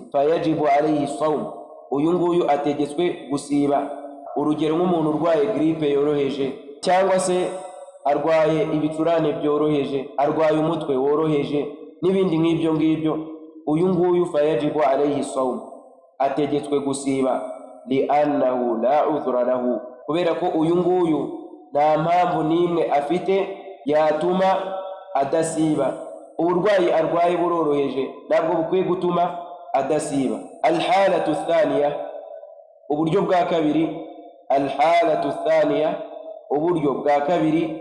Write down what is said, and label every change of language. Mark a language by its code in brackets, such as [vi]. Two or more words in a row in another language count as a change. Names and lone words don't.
[ar] فيجب عليه الصوم, [rw] uyu nguyu ategetswe gusiba. Urugero nk'umuntu urwaye gripe yoroheje, cyangwa se arwaye ibicurane byoroheje, arwaye umutwe woroheje n'ibindi nk'ibyo ngibyo, uyu nguyu [ar] فيجب عليه الصوم, [rw] ategetswe gusiba. [ar] لأنه لا عذر له, [rw] kubera ko uyu nguyu nta mpamvu n'imwe afite yatuma adasiba. Uburwayi arwaye buroroheje, ntabwo bukwiye gutuma adasiba. [ar] الحالة الثانية, [rw] uburyo bwa kabiri. [ar] الحالة الثانية, [rw] uburyo bwa kabiri.